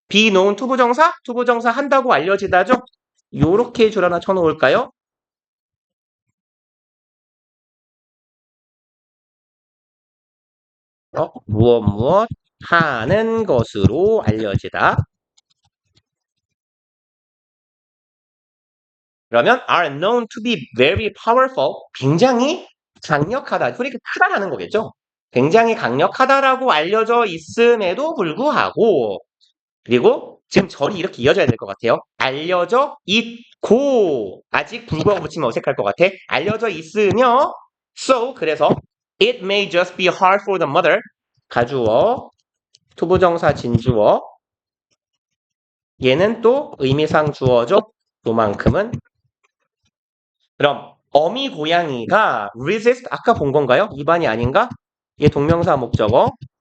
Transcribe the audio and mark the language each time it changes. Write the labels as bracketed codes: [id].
[en] be known [ko] 투부정사 한다고 알려지다죠? 요렇게 줄 하나 쳐놓을까요? 무엇 하는 것으로 알려지다. 그러면 [en] are known to be very powerful. [ko] 굉장히 강력하다. 소리가 크다라는 거겠죠? 굉장히 강력하다라고 알려져 있음에도 불구하고, 그리고 지금 절이 이렇게 이어져야 될 것 같아요. 알려져 있고, 아직 불구하고 붙이면 어색할 것 같아. 알려져 있으며, 그래서 [en] it may just be hard for the mother. [ko] 가주어, 투부정사 진주어. 얘는 또 의미상 주어죠. 요만큼은. 그럼 어미 고양이가 resist 아까 본 건가요? 2번이 아닌가? 얘 동명사 목적어.